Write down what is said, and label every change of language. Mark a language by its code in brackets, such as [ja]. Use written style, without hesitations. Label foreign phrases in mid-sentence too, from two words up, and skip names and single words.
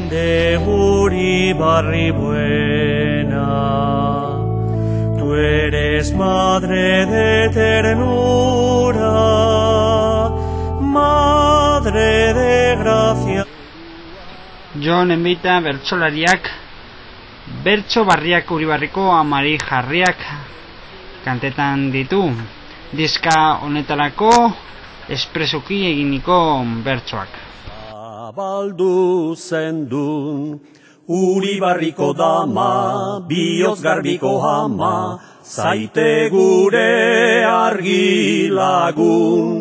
[es] De Uribarri buena, tú eres madre de ternura, madre de gracia. [eu] Jon enbita bertsolariak, bertso barriak Uribarriko amari jarriak kantetan ditu. Diska honetarako espresuki eginiko bertsoak. Abaldu zendun, Uribarriko dama, bihotz garbiko ama, zaite gure argi lagun.